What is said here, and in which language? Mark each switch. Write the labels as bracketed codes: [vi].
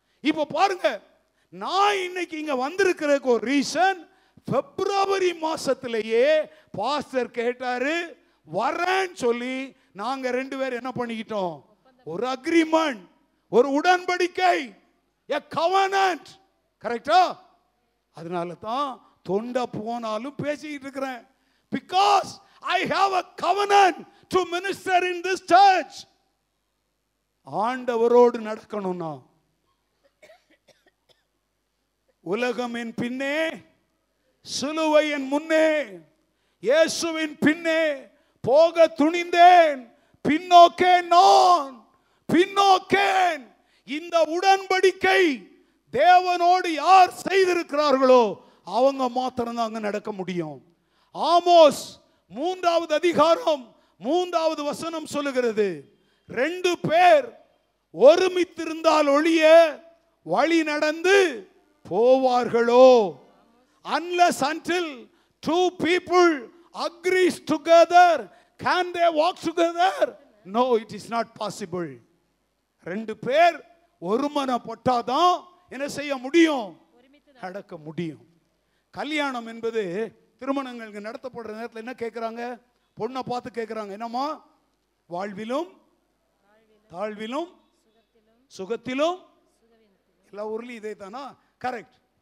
[ta] இப்ப பாருங்க, நான் இன்னைக்கு இங்க வந்திருக்கிறதுக்கு ஒரு ரீசன், பிப்ரவரி மாசத்திலேயே பாஸ்டர் கேட்டாரு, வரேன்னு சொல்லி நாங்க 2 பேரும் என்ன பண்ணிக்கிட்டோம்? ஒரு அக்ரிமெண்ட், ஒரு உடன்படிக்கை, a covenant. கரெக்டா? அதனால தான் தொண்ட போனாலும் பேசிக்கிட்டு இருக்கிறேன். [en] because I have a covenant to minister in this church. [ta] ஆண்டவரோடு நடக்கணும்னா உலகம் என் பின்னே, சிலுவை என் முன்னே, இயேசுவின் பின்னே போக துணிந்தேன், பின்னோக்கே நான் பின்னோக்கேன். இந்த உடன்படிக்கை தேவனோடு யார் செய்திருக்கிறார்களோ அவங்க மாத்திரம் தான் அங்க நடக்க முடியும். ஆமோஸ் 3வது அதிகாரம் 3வது வசனம் சொல்லுகிறது, 2 பேர் ஒருமித்திருந்தால் ஒழிய வழி நடந்து போவார்களோ. [en] unless until 2 people agrees together can they walk together? no, it is not possible. [ta] 2 பேர் ஒருமனப்பட்டாதான் என்ன செய்ய முடியும்? நடக்க முடியும். கல்யாணம் என்பது திருமணங்கள் நடத்தப்படுற நேரத்தில் என்ன கேட்கிறாங்க? பொண்ணை பார்த்து கேட்கிறாங்க, என்னமா? வாழ்விலும் தாழ்விலும் சுகத்திலும். எல்லா ஊர்லயும் இதே தானா? கரெக்ட்.